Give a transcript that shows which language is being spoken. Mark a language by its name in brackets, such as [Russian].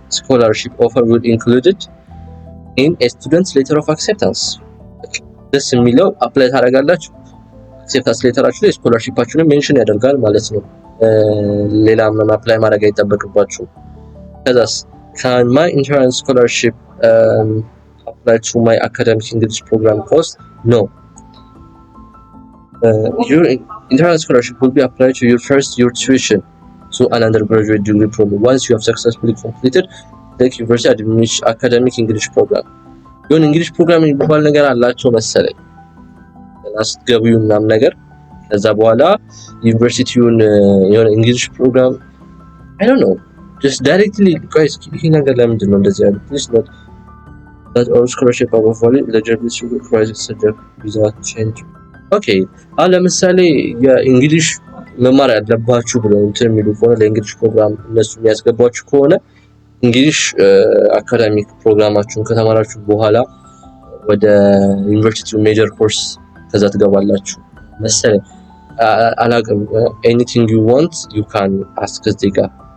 [English] Scholarship offer will include it in a student's letter of acceptance. [Amharic] This የሚለው አፕላይ ታደርጋላችሁ አክሴፕታንስ ሌተራችሁ ላይ ስኮላርሺፓችሁን ሜንሽን ያደርጋል ማለት ነው። ሌላ ምንም አፕላይ ማድረግ አይጠበቅባችሁ። ከዛስ [English] can my entrance scholarship apply to my academic English program course? No. Your entrance scholarship will be applied to your first year tuition to an undergraduate degree program once you have successfully completed the university academic English program. [Amharic] የሆነ እንግሊሽ ፕሮግራም የሚባል ነገር አላቸው መሰለኝ ስትገቡዩ ምናምን ነገር ከዛ በኋላ ዩኒቨርሲቲውን የሆነ እንግሊሽ ፕሮግራም [English] I don't know just directly guys [Amharic] ይሄ ነገር ለምንድን ነው እንደዚህ ያለው? [English] please not that all scholarship above all eligibility requires subject without change. [Amharic] okay አሁን ለምሳሌ የእንግሊሽ መማር ያለባችሁ ብለው እንትን የሚሉ ከሆነ ለእንግሊሽ ፕሮግራም እነሱ የሚያስገባችሁ ከሆነ እንግሊሽ አካዳሚክ ፕሮግራማችሁን ከተማራችሁ በኋላ ወደ ዩኒቨርሲቲው ሜጀር ኮርስ ከዛ ትገባላችሁ መሰለኝ አላውቅም። [English] anything you want you can ask [Amharic] እዚህ ጋር